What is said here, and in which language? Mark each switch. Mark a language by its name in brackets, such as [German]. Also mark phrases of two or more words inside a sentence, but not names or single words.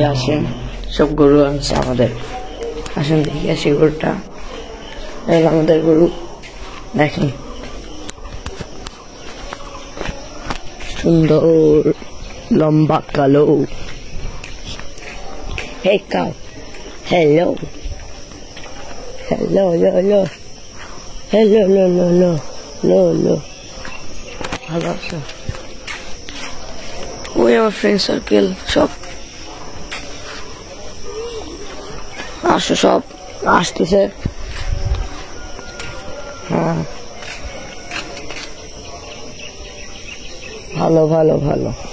[Bangla] আসেন, সব গরু আনছে আমাদের, আসেন দেখে আসি গরুটা। আমাদের গরু দেখেন, সুন্দর লম্বা কালো। [English] Hey cow, hello, hello, hello, hello, hello, hello, [Bangla] ভালো আছো? ওই আমার [English] friend circle [Bangla] সব আসো, সব আসতেছে। হ্যাঁ ভালো ভালো ভালো।